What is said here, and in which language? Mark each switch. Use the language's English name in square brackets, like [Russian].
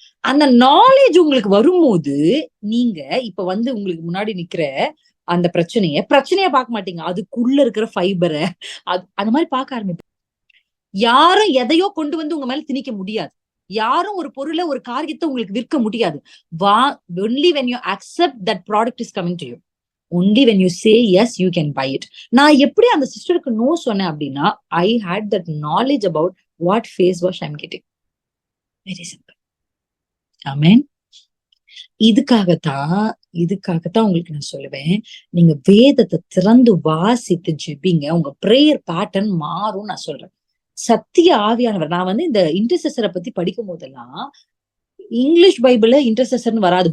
[Tamil] அந்த நாலேஜ் உங்களுக்கு வரும்போது நீங்க இப்ப வந்து உங்களுக்கு முன்னாடி நிக்கிற அந்த பிரச்சனைய பார்க்க மாட்டீங்க. அதுக்குள்ள இருக்கிற ஃபைபரை அந்த மாதிரி பார்க்க ஆரம்பிப்பீங்க. யாரும் எதையோ கொண்டு வந்து உங்க மேல திணிக்க முடியாது. யாரும் ஒரு பொருளை ஒரு காரியத்தை உங்களுக்கு விற்க முடியாது. [English] only when you accept that product is coming to you, only when you say yes you can buy it. [Tamil] நான் எப்படி அந்த சிஸ்டருக்கு நோ சொன்னேன் அப்படின்னா, [English] I had that knowledge about what face wash I'm getting. Very simple. Amen. [Tamil] இதுக்காகத்தான் உங்களுக்கு நான் சொல்லுவேன், நீங்க வேதத்தை திறந்து வாசித்து ஜெபிங்க. உங்க பிரேயர் பேட்டர்ன் மாறும். நான் சொல்றேன், சத்திய ஆவியானவர். நான் வந்து இந்த இன்டர்செசரை பத்தி படிக்கும் போதெல்லாம், இங்கிலீஷ் பைபிள்ல இன்டர்செசர்னு வராது.